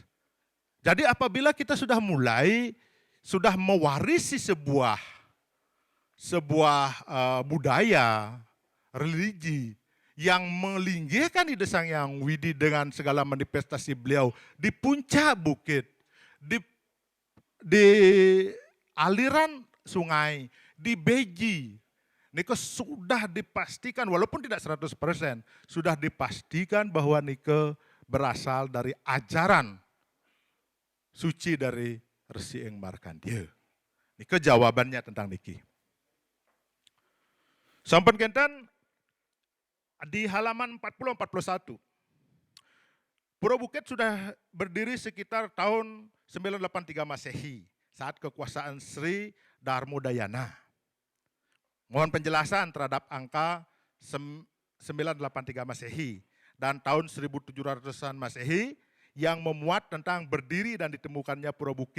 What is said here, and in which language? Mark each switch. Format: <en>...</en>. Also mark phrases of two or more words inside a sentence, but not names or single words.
<id>Jadi apabila kita sudah mewarisi sebuah budaya, religi yang melinggihkan Ida Sang Hyang Widi dengan segala manifestasi beliau di puncak bukit, di aliran sungai, di Beji. Nika sudah dipastikan, walaupun tidak 100%, sudah dipastikan bahwa nika berasal dari ajaran suci dari Resi Ing Markandeya. Nika jawabannya tentang niki.</id> <ban>Sampun kenten</ban> <id>di halaman 40-41. Pura Bukit sudah berdiri sekitar tahun 983 Masehi saat kekuasaan Sri Darmodayana. Mohon penjelasan terhadap angka 983 Masehi dan tahun 1700-an Masehi yang memuat tentang berdiri dan ditemukannya Pura Bukit.</id>